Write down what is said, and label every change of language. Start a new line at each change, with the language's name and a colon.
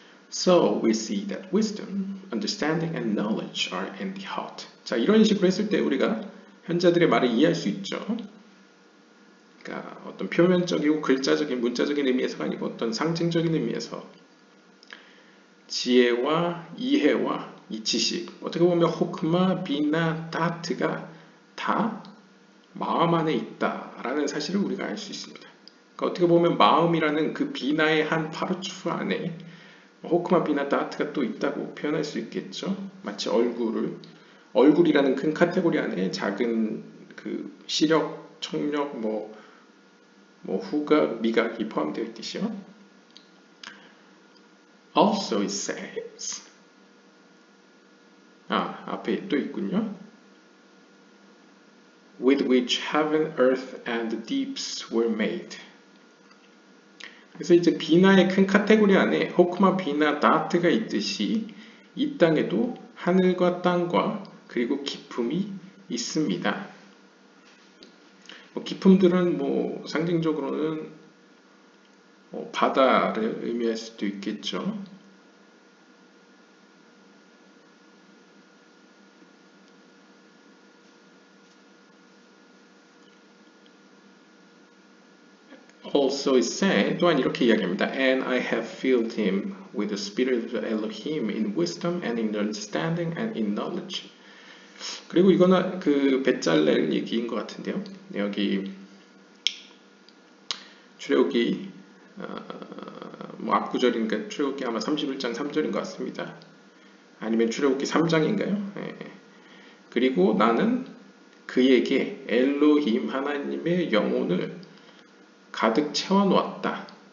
English: So we see that wisdom, understanding, and knowledge are in the heart.
Korean: 자, 이런 식으로 했을 때 우리가 현자들의 말을 이해할 수 있죠. 그러니까 어떤 표면적이고 글자적인, 문자적인 의미에서가 아니고 어떤 상징적인 의미에서 지혜와 이해와 이 지식, 어떻게 보면 호크마, 비나, 다트가 다 마음 안에 있다라는 사실을 우리가 알 수 있습니다. 그러니까 어떻게 보면 마음이라는 그 비나의 한 파르추 안에 호크마, 비나, 다트가 또 있다고 표현할 수 있겠죠. 마치 얼굴이라는 큰 카테고리 안에 작은 그 시력, 청력, 후각, 미각이 포함되어 있듯이요.
English: Also it says
Korean: 앞에 또 있군요.
English: With which heaven, earth, and the deeps were made.
Korean: 그래서 이제 비나의 큰 카테고리 안에 호크마, 비나, 다트가 있듯이 이 땅에도 하늘과 땅과 그리고 기품이 있습니다. 기품들은 상징적으로는 바다를 의미할 수도 있겠죠.
English: Also is said,
Korean: 또한 이렇게 이야기합니다.
English: And I have filled him with the spirit of Elohim in wisdom and in understanding and in knowledge.
Korean: 그리고 이거는 그 벳잘렐 얘기인 것 같은데요. 여기 출애굽기 앞구절인가 출애굽기 아마 31장 3절인 것 같습니다. 아니면 출애굽기 3장인가요? 그리고 나는 그에게 엘로힘 하나님의 영혼을 가득 채워놓았다.